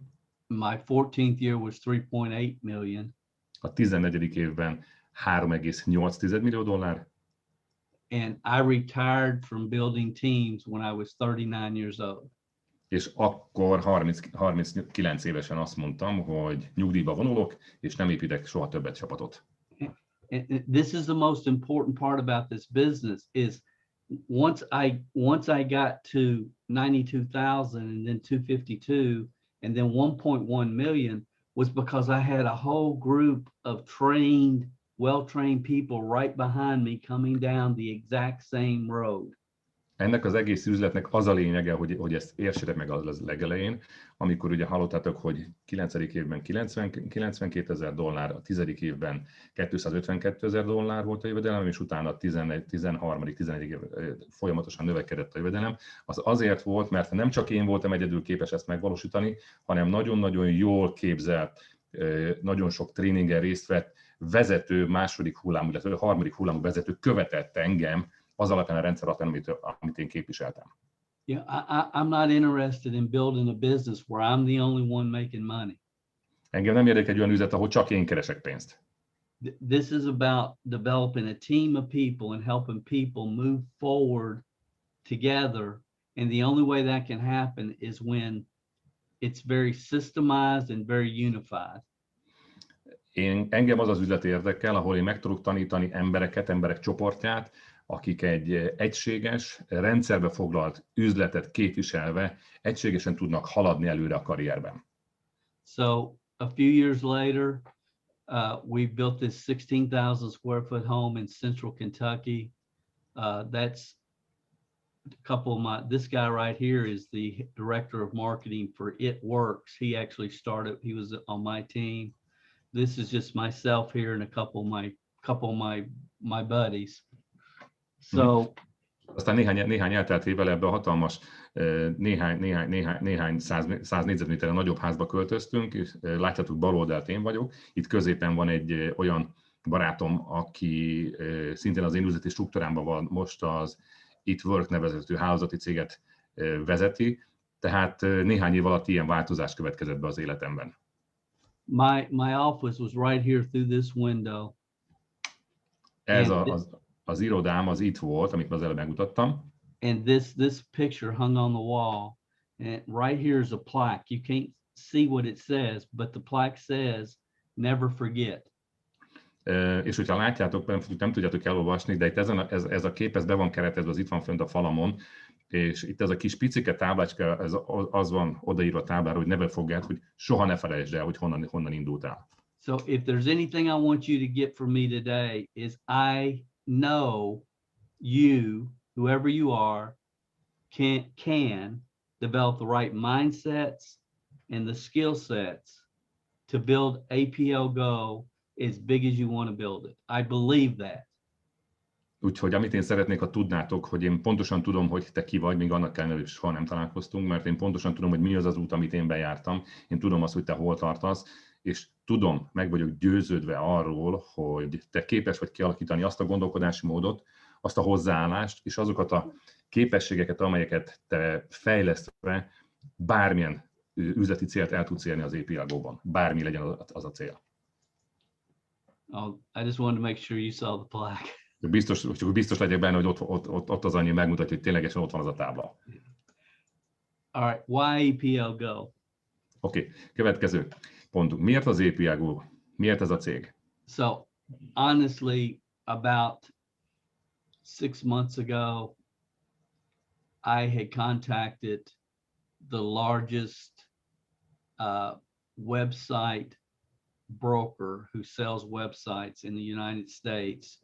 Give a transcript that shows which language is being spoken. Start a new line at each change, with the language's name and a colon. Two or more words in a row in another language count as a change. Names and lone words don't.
English: My 14th year was 3.8 million.
Hungarian: A 14. évben $3,8 millió.
English: And I retired from building teams when I was 39 years old.
Hungarian: És akkor 39 évesen azt mondtam, hogy nyugdíjba vonulok, és nem építek soha többet csapatot.
English: And this is the most important part about this business is once I got to 92,000 and then 252 and then 1.1 million was because I had a whole group of well-trained people right behind me coming down the exact same road.
Hungarian: Ennek az egész üzletnek az a lényege, hogy ezt értsétek meg az legelején, amikor ugye hallottátok, hogy 9. évben 92 ezer dollár, a 10. évben 252 ezer dollár volt a jövedelem, és utána a 11., 13., 14. év folyamatosan növekedett a jövedelem. Az azért volt, mert nem csak én voltam egyedül képes ezt megvalósítani, hanem nagyon-nagyon jól képzelt, nagyon sok tréningen részt vett vezető, második hullámú, illetve harmadik hullámú vezető követett engem az alapján a rendszer alapján, amit én képviseltem.
English: Yeah, I'm not interested in building a business where I'm the only one making money.
Hungarian: Engem nem érdekel egy olyan üzlet, ahol csak én keresek pénzt.
English: This is about developing a team of people and helping people move forward together. And the only way that can happen is when it's very systemized and very unified.
Hungarian: Engem az az üzlet érdekel, ahol én meg tudok tanítani emberek csoportját, akik egy egységes, rendszerbe foglalt üzletet képviselve egységesen tudnak haladni előre a karrierben.
English: So a few years later, we built this 16,000 square foot home in central Kentucky. That's a couple of this guy right here is the director of marketing for It Works. He actually he was on my team. This is just myself here and a couple of my buddies. So
Hungarian: aztán néhány eltelt évvel ebbe a hatalmas, néhány száz négyzetméterre nagyobb házba költöztünk, és látjátok, bal oldalt én vagyok. Itt középen van egy olyan barátom, aki szintén az én üzleti struktúrámban van, most az It Work nevezetű hálózati céget vezeti, tehát néhány év alatt ilyen változás következett be az életemben.
English: My office was right here through this window.
Hungarian: Ez az irodám az itt volt, amit az előbb megmutattam.
English: And this picture hung on the wall. And right here is a plaque. You can't see what it says, but the plaque says, never forget.
Hungarian: És hogyha látjátok, nem tudjátok elolvasni, de itt ez a kép, ez be van keretezve, az itt van fönt a falamon, és itt ez a kis picike táblácska, az van odaírva a táblára, hogy
English: never forget,
Hungarian: hogy soha ne felejtsd el, hogy honnan indultál.
English: So if there's anything I want you to get from me today is I know you, whoever you are, can develop the right mindsets and the skill sets to build APLGO as big as you want to build it. I believe that.
Hungarian: Úgyhogy amit én szeretnék, ha tudnátok, hogy én pontosan tudom, hogy te ki vagy, még annak ellenére, hogy soha nem találkoztunk, mert én pontosan tudom, hogy mi az az út, amit én bejártam. Én tudom azt, hogy te hol tartasz, és tudom, meg vagyok győződve arról, hogy te képes vagy kialakítani azt a gondolkodási módot, azt a hozzáállást, és azokat a képességeket, amelyeket te fejlesztve bármilyen üzleti célt el tudsz érni az APLGO-ban. Bármi legyen az a cél.
English: I just wanted to make sure you saw the plaque.
Hungarian: Biztos legyek benne, hogy ott az annyi megmutatja, hogy ténylegesen ott van az a tábla.
English: All right, why APLGO?
Hungarian: Oké, következő pontunk. Miért az APLGO? Miért ez a cég?
English: So, honestly, about 6 months ago, I had contacted the largest website broker who sells websites in the United States.